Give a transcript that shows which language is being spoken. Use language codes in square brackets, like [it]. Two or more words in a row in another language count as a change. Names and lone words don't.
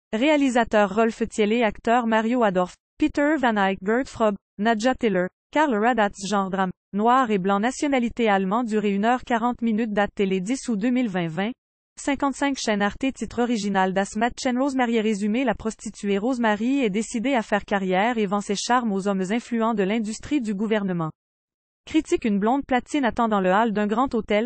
[fr] Réalisateur Rolf Thiele, acteur Mario Adorf, Peter Van Eyck, Gert Frobe, Nadja Tiller, Karl Radatz, genre drame, noir et blanc, nationalité allemand, durée 1h40 minutes, date télé 10 août 2020, 55 chaîne Arte, titre original d'Asmat Chen. Rosemary. Résumé: la prostituée Rosemary est décidée à faire carrière et vend ses charmes aux hommes influents de l'industrie du gouvernement. Critique: une blonde platine attend dans le hall d'un grand hôtel.